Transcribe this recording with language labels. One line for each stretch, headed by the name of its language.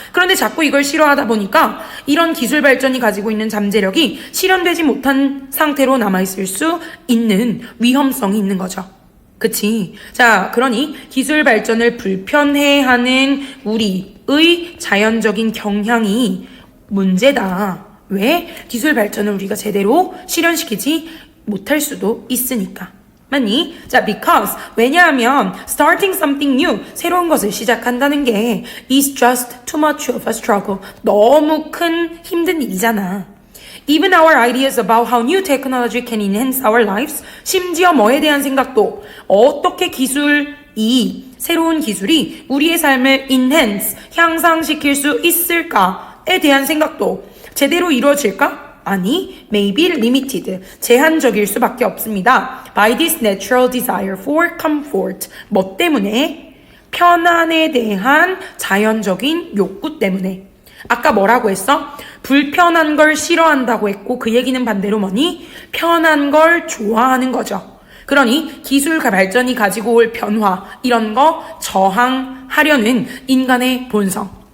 Korean: 그런데 자꾸 이걸 싫어하다 보니까 이런 기술 발전이 가지고 있는 잠재력이 실현되지 못한 상태로 남아있을 수 있는 위험성이 있는 거죠. 그치? 자, 그러니 기술 발전을 불편해하는 우리의 자연적인 경향이 문제다. 왜? 기술 발전을 우리가 제대로 실현시키지 못할 수도 있으니까. 맞니?
English: 자, because 왜냐하면 starting something new, 새로운 것을 시작한다는 게 is just too much of a struggle.
Korean: 너무 큰 힘든 일이잖아. Even our ideas about how new technology can enhance our lives, 심지어 뭐에 대한 생각도 어떻게 새로운 기술이 우리의 삶을 enhance, 향상시킬 수 있을까에 대한 생각도 제대로 이루어질까? 아니, may be limited, 제한적일 수밖에 없습니다.
English: By this natural desire for comfort, 뭐 때문에?
Korean: 편안에 대한 자연적인 욕구 때문에. 아까 뭐라고 했어? 불편한 걸 싫어한다고 했고 그 얘기는 반대로 뭐니? 편한 걸 좋아하는 거죠. 그러니 기술 발전이 가지고 올 변화, 이런 거 저항하려는 인간의 본성.